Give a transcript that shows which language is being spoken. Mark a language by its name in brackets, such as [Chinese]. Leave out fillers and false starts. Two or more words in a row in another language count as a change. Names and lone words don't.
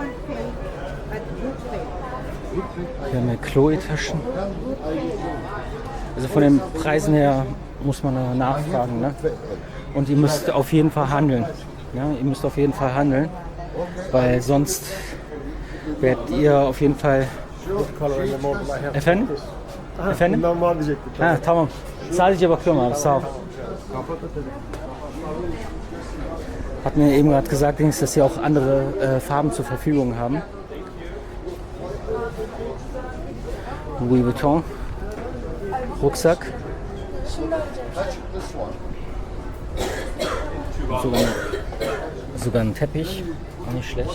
[German] Hier haben wir Chloe-Taschen. Also von den Preisen her muss man da nachfragen. [Turkish] Ne? [German] Und ihr müsst auf jeden Fall handeln. Ja? Ihr müsst auf jeden Fall handeln, weil sonst werdet ihr auf jeden Fall... [Turkish] Efendim? Efendim? Ha, tamam. Sadece bakıyorum abi, sağ ol. [German] Hat mir eben gerade gesagt, dass sie auch andere Farben zur Verfügung haben. Louis Vuitton Rucksack. Sogar ein Teppich, auch nicht schlecht.